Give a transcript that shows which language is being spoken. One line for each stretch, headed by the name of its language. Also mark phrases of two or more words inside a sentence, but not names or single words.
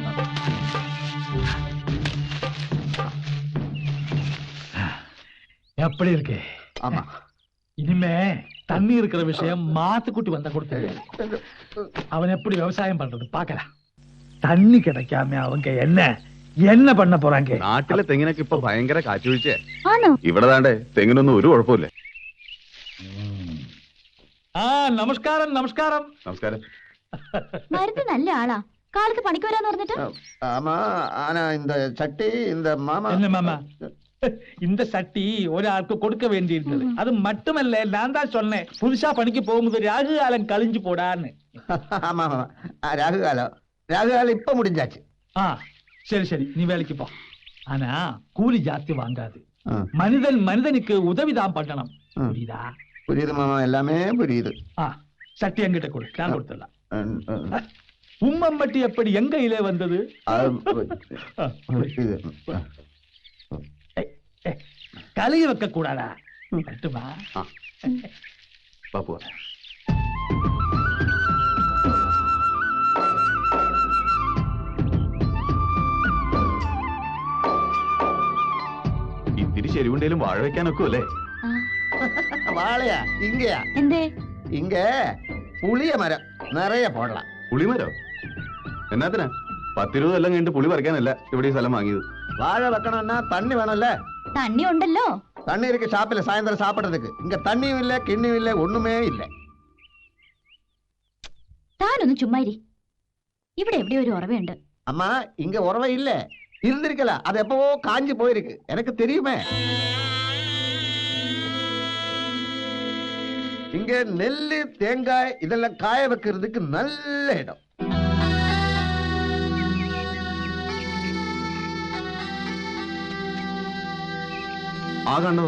Tamil: எப்படி இருக்கு? ஆமா. இனிமே தண்ணி இருக்கிற விஷயம் மாத்துக்குட்டி வந்தா கொடுத்து அவன் எப்படி விவசாயம் பண்றது பாக்கலாம். தண்ணி கிடைக்காம அவங்க என்ன பண்ண പോறாங்க?
Malayalam: നാട്ടിലെ തെങ്ങിനൊക്കെ ഇപ്പൊ ഭയങ്കര കാറ്റുവീഴ്ച. ആണോ? ഇവിടെ താണ്ടേ തെങ്ങിനൊന്നും ഒരു കുഴപ്പമില്ല. നമസ്കാരം നമസ്കാരം. നമസ്കാരം. മരുന്ന് നല്ല ആളാ. കാലത്ത് പണിക്ക് വരാന്ന് പറഞ്ഞിട്ട്.
Tamil: ஆமா, ஆனா இந்த சட்டி இந்த மாமா என்ன மாமா? இந்த சட்டி ஒராൾക്ക് கொடுக்க வேண்டியிருந்தது. அது மட்டுமல்ல, நான் தான் சொன்னேன் புதுசா பணிக்கு போகும்போது ராகு காலம் கழிஞ்சு போடான்னு. ஆமா ஆமா. ராகுகாலம் இப்ப முடிஞ்சாச்சு. சரி சரி, நீ வேலைக்கு போ. ஆனா கூலி ஜாஸ்தி வாங்காது. ஆ. மனிதனுக்கு உதவிதான் பண்ணணும். ம். புரியுதா? புரியுது மாமா, எல்லாமே புரியுது. சட்டி என்கிட்ட கொடு, நான் கொடுத்துடலாம். ம், ம். உம்மம்பட்டி எப்படி எங்க இலே வந்தது? இது. கலைய வைக்க கூடாதா? கட்டுமா?
Malayalam: பாப்பு ഇത്തിരി ശരിവുണ്ടേലും വാഴ വെക്കാനൊക്കെ അല്ലേ?
Tamil: வாழையா? இங்கயா?
Malayalam: എന്തേ?
Tamil: இங்க புளிய மரம் நிறைய போடலாம்.
Malayalam: പുളിമരോ? എന്നാത്തിനാ? 10-20 കൊല്ലം കഴിഞ്ഞിട്ട് പുളി പറിക്കാനല്ല ഇവിടെ ഈ സ്ഥലം വാങ്ങിയത്.
Tamil: வாழை வைக்கணும்னா தண்ணி வேணும்ல.
Malayalam: തണ്ണി ഉണ്ടല്ലോ.
Tamil: தண்ணி இருக்கு ஷாப்பில் சாயந்தரம் சாப்பிடுறதுக்கு. இங்க தண்ணியும் இல்ல, கிண்ணியும் இல்ல, ஒண்ணுமே இல்ல.
Malayalam: താനൊന്ന് ചുമ്മാരി. ഇവിടെ എവിടെ ഒരു ഉറവയുണ്ട്.
Tamil: அம்மா, இங்க உறவை இல்ல. இருந்திருக்கல, அது எப்பவோ காஞ்சி போயிருக்கு. எனக்கு தெரியுமே. இங்க நெல்லு, தேங்காய் இதெல்லாம் காய வைக்கிறதுக்கு நல்ல இடம்.
Malayalam: ആകണ്ടോ?